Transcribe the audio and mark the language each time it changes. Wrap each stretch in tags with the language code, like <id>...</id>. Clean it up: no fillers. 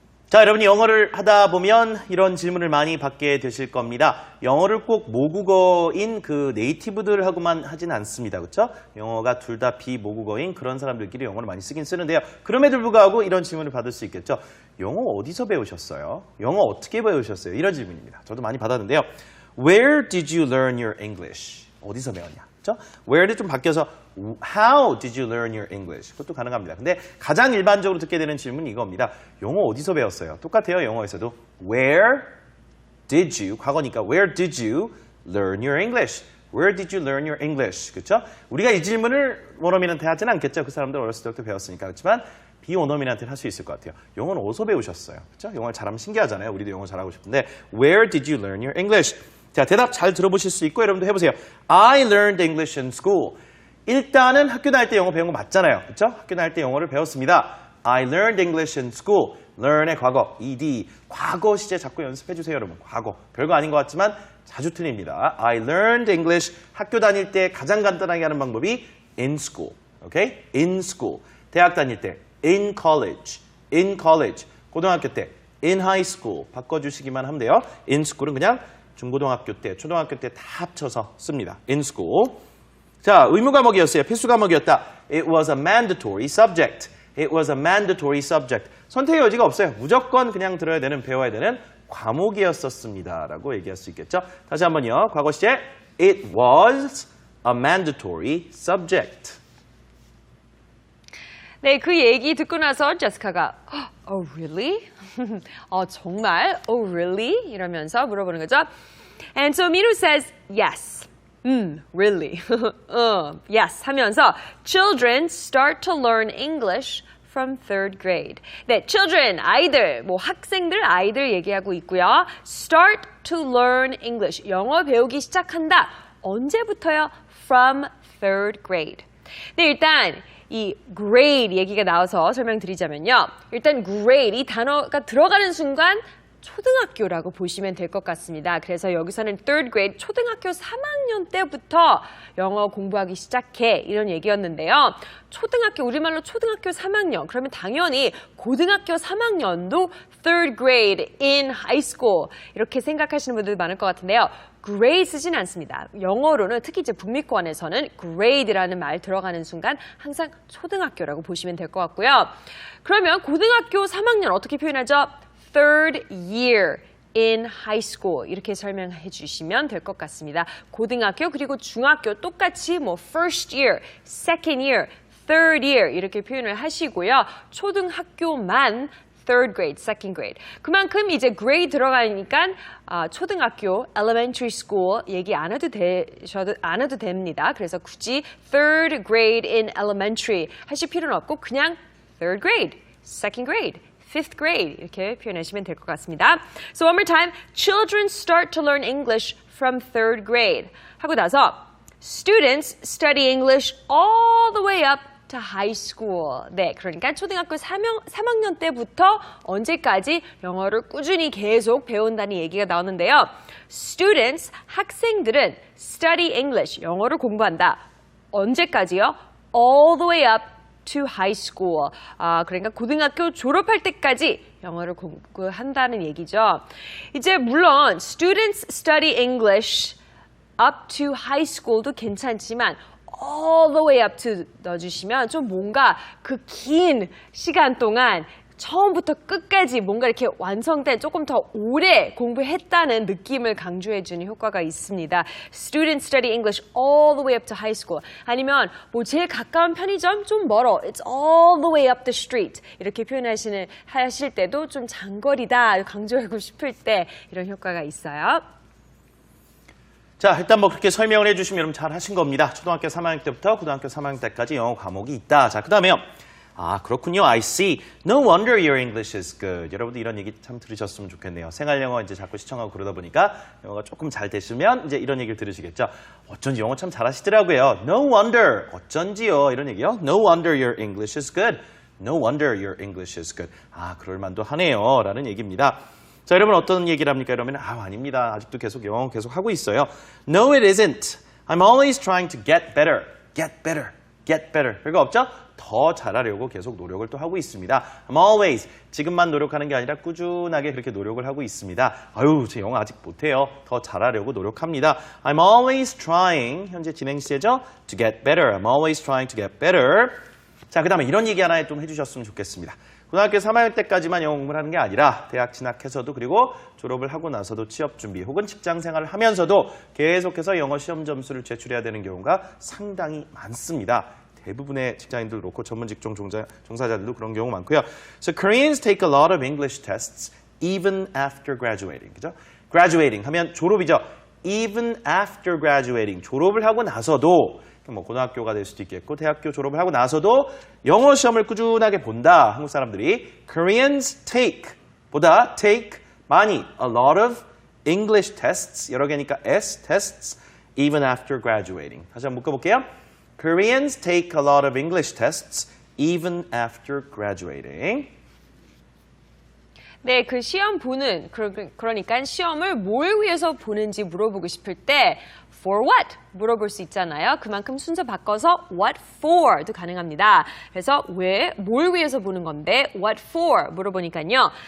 <ko>자, 여러분이 영어를 하다 보면 이런 질문을 많이 받게 되실 겁니다. 영어를 꼭 모국어인 그 네이티브들하고만 하진 않습니다. 그렇죠? 영어가 둘 다 비모국어인 그런 사람들끼리 영어를 많이 쓰긴 쓰는데요. 그럼에도 불구하고 이런 질문을 받을 수 있겠죠. 영어 어디서 배우셨어요? 영어 어떻게 배우셨어요? 이런 질문입니다. 저도 많이 받았는데요.</ko> <en>Where did you learn your English?</en> <ko>어디서 배웠냐? 그렇죠?</ko> <en>Where를</en> <ko>좀 바뀌어서</ko> <en>How did you learn your English?</en> <ko>그것도 가능합니다. 근데 가장 일반적으로 듣게 되는 질문은 이겁니다. 영어 어디서 배웠어요? 똑같아요. 영어에서도</ko> <en>Where did you?</en> <ko>과거니까</ko> <en>Where did you learn your English? Where did you learn your English?</en> <ko>그렇죠? 우리가 이 질문을 원어민한테 하지는 않겠죠. 그 사람들 어렸을 때부터 배웠으니까. 그렇지만 비원어민한테는 할 수 있을 것 같아요. 영어는 어디서 배우셨어요? 그렇죠? 영어를 잘하면 신기하잖아요. 우리도 영어 잘하고 싶은데</ko> <en>Where did you learn your English?</en> <ko>자, 대답 잘 들어보실 수 있고 여러분도 해보세요.</ko> <en>I learned English in school.</en> <ko>일단은 학교 다닐 때 영어 배운 거 맞잖아요. 그렇죠? 학교 다닐 때 영어를 배웠습니다.</ko> <en>I learned English in school.</en> <ko>learn의 과거, ed. 과거 시제 자꾸 연습해 주세요, 여러분. 과거. 별거 아닌 것 같지만 자주 틀립니다.</ko> <en>I learned English.</en> <ko>학교 다닐 때 가장 간단하게 하는 방법이</ko> <en>in school. 오케이? in school.</en> <ko>대학 다닐 때</ko> <en>in college. in college.</en> <ko>고등학교 때</ko> <en>in high school.</en> <ko>바꿔주시기만 하면 돼요.</ko> <en>in school은</en> <ko>그냥 중고등학교 때, 초등학교 때 다 합쳐서 씁니다.</ko> <en>in school.</en> <ko>자, 의무 과목이었어요. 필수 과목이었다.</ko> <en>It was a mandatory subject. It was a mandatory subject.</en> <ko>선택의 여지가 없어요. 무조건 그냥 들어야 되는, 배워야 되는 과목이었었습니다. 라고 얘기할 수 있겠죠. 다시 한번요. 과거 시제.</ko> <en>It was a mandatory subject.</en> <ko>네, 그 얘기 듣고 나서 제시카가</ko> <en>Oh, really?</en> <ko>정말?</ko> <en>Oh, really?</en> <ko>이러면서 물어보는 거죠.</ko> <en>And so Miru says, yes. Really? yes</en> <ko>하면서</ko> <en>children start to learn English from third grade.</en> <ko>네, children, 아이들, 뭐 학생들, 아이들 얘기하고 있고요.</ko> <en>start to learn English.</en> <ko>영어 배우기 시작한다. 언제부터요?</ko> <en>From third grade.</en> <ko>네, 일단 이 grade 얘기가 나와서 설명드리자면요. 일단 grade 이 단어가 들어가는 순간 초등학교라고 보시면 될 것 같습니다. 그래서 여기서는 third grade, 초등학교 3학년 때부터 영어 공부하기 시작해 이런 얘기였는데요. 초등학교, 우리말로 초등학교 3학년, 그러면 당연히 고등학교 3학년도</ko> <en>third grade in high school</en> <ko>이렇게 생각하시는 분들 많을 것 같은데요. grade 쓰진 않습니다. 영어로는 특히 이제 북미권에서는 grade라는 말 들어가는 순간 항상 초등학교라고 보시면 될 것 같고요. 그러면 고등학교 3학년 어떻게 표현하죠?</ko> <en>third year in high school</en> <ko>이렇게 설명해 주시면 될 것 같습니다. 고등학교 그리고 중학교 똑같이 뭐 first year, second year, third year 이렇게 표현을 하시고요. 초등학교만 third grade, second grade. 그만큼 이제 grade 들어가니까 초등학교, elementary school 얘기 안 해도 됩니다. 그래서 굳이 third grade in elementary 하실 필요는 없고 그냥 third grade, second grade, fifth grade 이렇게 표현하시면 될 것 같습니다.</ko> <en>So one more time, children start to learn English from third grade.</en> <ko>하고 나서</ko> <en>students study English all the way up to high school.</en> <ko>네, 그러니까 초등학교 3학년 때부터 언제까지 영어를 꾸준히 계속 배운다는 얘기가 나오는데요. Students, 학생들은 study English, 영어를 공부한다. 언제까지요?</ko> <en>All the way up to high school.</en> <ko>그러니까 고등학교 졸업할 때까지 영어를 공부한다는 얘기죠. 이제 물론</ko> <en>students study English up to high school도</en> <ko>괜찮지만</ko> <en>all the way up to</en> <ko>넣어주시면 좀 뭔가 그 긴 시간 동안 처음부터 끝까지 뭔가 이렇게 완성된 조금 더 오래 공부했다는 느낌을 강조해주는 효과가 있습니다.</ko> <en>Students study English all the way up to high school.</en> <ko>아니면 뭐 제일 가까운 편의점 좀 멀어.</ko> <en>It's all the way up the street.</en> <ko>이렇게 하실 때도 좀 장거리다 강조하고 싶을 때 이런 효과가 있어요. 자, 일단 뭐 그렇게 설명을 해주시면 여러분 잘 하신 겁니다. 초등학교 3학년 때부터 고등학교 3학년 때까지 영어 과목이 있다. 자, 그 다음에요. 그렇군요.</ko> <en>I see. No wonder your English is good.</en> <ko>여러분도 이런 얘기 참 들으셨으면 좋겠네요. 생활 영어 이제 자꾸 시청하고 그러다 보니까 영어가 조금 잘 되시면 이제 이런 얘기를 들으시겠죠. 어쩐지 영어 참 잘하시더라고요.</ko> <en>No wonder.</en> <ko>어쩐지요. 이런 얘기요.</ko> <en>No wonder your English is good. No wonder your English is good.</en> <ko>그럴 만도 하네요. 라는 얘기입니다. 자, 여러분 어떤 얘기를 합니까? 이러면 아닙니다. 아직도 계속 영어 계속 하고 있어요.</ko> <en>No, it isn't. I'm always trying to get better. Get better. Get better.</en> <ko>별거 없죠? 더 잘하려고 계속 노력을 또 하고 있습니다.</ko> <en>I'm always.</en> <ko>지금만 노력하는 게 아니라 꾸준하게 그렇게 노력을 하고 있습니다. 제 영어 아직 못해요. 더 잘하려고 노력합니다.</ko> <en>I'm always trying.</en> <ko>현재 진행 시제죠?</ko> <en>To get better. I'm always trying to get better.</en> <ko>자, 그 다음에 이런 얘기 하나 좀 해주셨으면 좋겠습니다. 고등학교 3학년 때까지만 영어 공부를 하는 게 아니라 대학 진학해서도 그리고 졸업을 하고 나서도 취업 준비 혹은 직장 생활을 하면서도 계속해서 영어 시험 점수를 제출해야 되는 경우가 상당히 많습니다. 대부분의 직장인들 그렇고 전문 직종 종사자들도 그런 경우 많고요.</ko> <en>So Koreans take a lot of English tests even after graduating.</en> <ko>그죠? Graduating 하면 졸업이죠.</ko> <en>Even after graduating.</en> <ko>졸업을 하고 나서도 뭐 고등학교가 될 수도 있겠고 대학교 졸업을 하고 나서도 영어 시험을 꾸준하게 본다. 한국 사람들이 Koreans take 보다 take 많이</ko> <en>a lot of English tests</en> <ko>여러 개니까 S tests</ko> <en>even after graduating.</en> <ko>다시 한번 묶어볼게요.</ko> <en>Koreans take a lot of English tests even after graduating.</en> <ko>네, 그 시험 보는, 그러니까 시험을 뭘 위해서 보는지 물어보고 싶을 때 for what 물어볼 수 있잖아요. 그만큼 순서 바꿔서 what for도 가능합니다. 그래서 뭘 위해서 보는 건데 what for 물어보니까요.</ko>